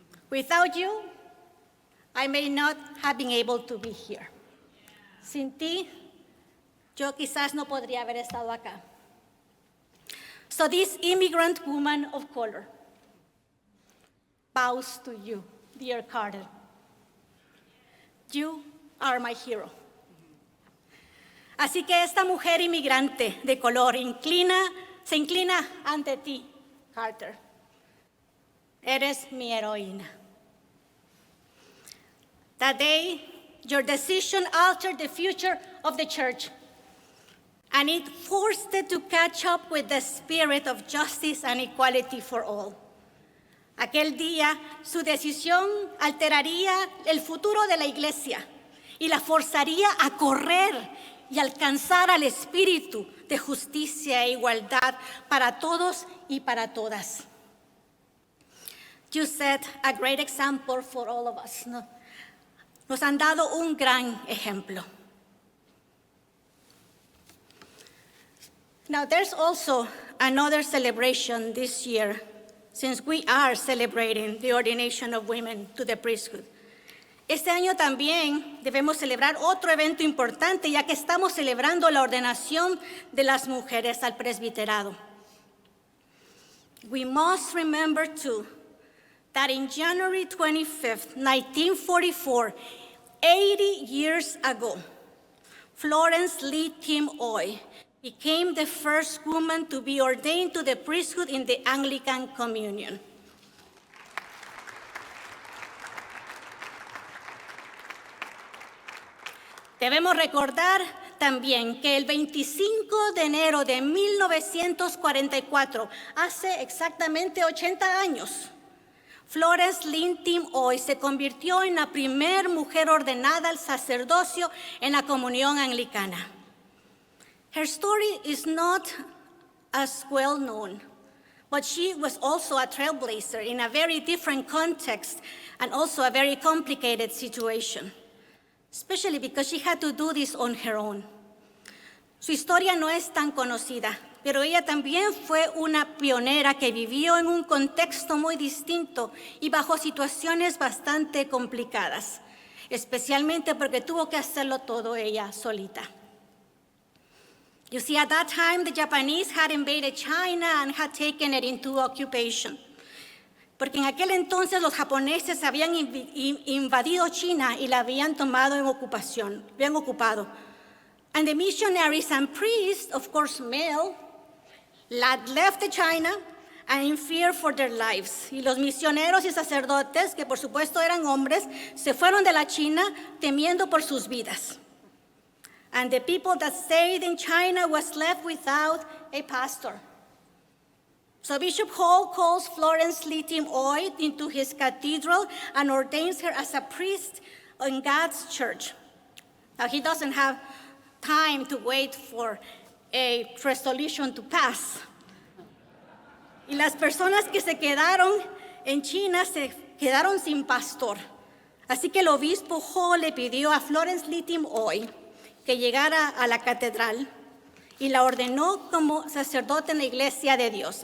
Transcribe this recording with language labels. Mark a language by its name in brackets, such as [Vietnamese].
[English] Without you, I may not have been able to be here. [Spanish] Sin ti, yo quizás no podría haber estado acá. [English] So this immigrant woman of color bows to you, dear Carter. You are my hero. [Spanish] Así que esta mujer inmigrante de color se inclina ante ti, Carter. Eres mi heroína. [English] That day, your decision altered the future of the church, and it forced it to catch up with the spirit of justice and equality for all. [Spanish] Aquel día, su decisión alteraría el futuro de la iglesia y la forzaría a correr y alcanzar al espíritu de justicia e igualdad para todos y para todas. [English] You set a great example for all of us. [Spanish] Nos han dado un gran ejemplo. [English] Now, there's also another celebration this year, since we are celebrating the ordination of women to the priesthood. [Spanish] Este año también debemos celebrar otro evento importante, ya que estamos celebrando la ordenación de las mujeres al presbiterado. [English] We must remember, too, that in January 25th, 1944, 80 years ago, Florence Lee Tim Oy became the first woman to be ordained to the priesthood in the Anglican Communion. [Spanish] Debemos recordar también que el 25 de enero de 1944, hace exactamente 80 años, Florence Lynn Tim Oy se convirtió en la primera mujer ordenada al sacerdocio en la comunión anglicana. [English] Her story is not as well known, but she was also a trailblazer in a very different context and also a very complicated situation, especially because she had to do this on her own. [Spanish] Su historia no es tan conocida, pero ella también fue una pionera que vivió en un contexto muy distinto y bajo situaciones bastante complicadas, especialmente porque tuvo que hacerlo todo ella solita. [English] You see, at that time, the Japanese had invaded China and had taken it into occupation. [Spanish] Porque en aquel entonces los japoneses habían invadido China y la habían tomado en ocupación, habían ocupado. [English] And the missionaries and priests, of course male, left China and in fear for their lives. [Spanish] Y los misioneros y sacerdotes, que por supuesto eran hombres, se fueron de la China temiendo por sus vidas. [English] And the people that stayed in China was left without a pastor. So Bishop Hall calls Florence Lee Tim Oy into his cathedral and ordains her as a priest in God's church. Now, he doesn't have time to wait for a resolution to pass. [Spanish] Y las personas que se quedaron en China se quedaron sin pastor. Así que el obispo Hall le pidió a Florence Lee Tim Oy que llegara a la catedral y la ordenó como sacerdote en la iglesia de Dios.